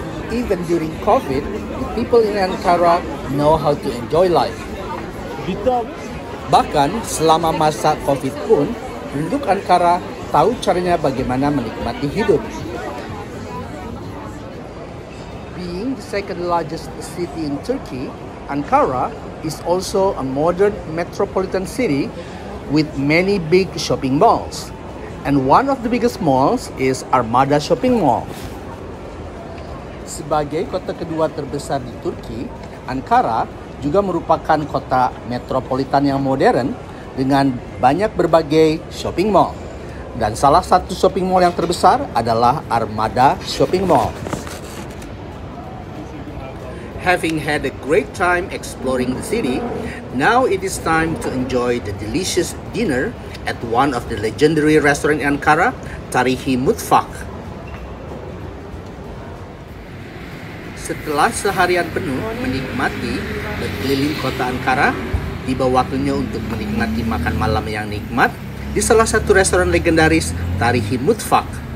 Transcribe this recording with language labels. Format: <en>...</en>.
<en>Even during COVID, the people in Ankara know how to enjoy life.</en> <id>Bahkan selama masa COVID pun, penduduk Ankara tahu caranya bagaimana menikmati hidup.</id> <en>Being the second largest city in Turkey, Ankara is also a modern metropolitan city with many big shopping malls. And one of the biggest malls is Armada Shopping Mall.</en> <id>Sebagai kota kedua terbesar di Turki, Ankara juga merupakan kota metropolitan yang modern dengan banyak berbagai shopping mall. Dan salah satu shopping mall yang terbesar adalah Armada Shopping Mall.</id> <en>Having had a great time exploring the city, now it is time to enjoy the delicious dinner at one of the legendary restaurant in Ankara, Tarihi Mutfak.</en> <id>Setelah seharian penuh menikmati berkeliling kota Ankara, tiba waktunya untuk menikmati makan malam yang nikmat di salah satu restoran legendaris, Tarihi Mutfak.</id>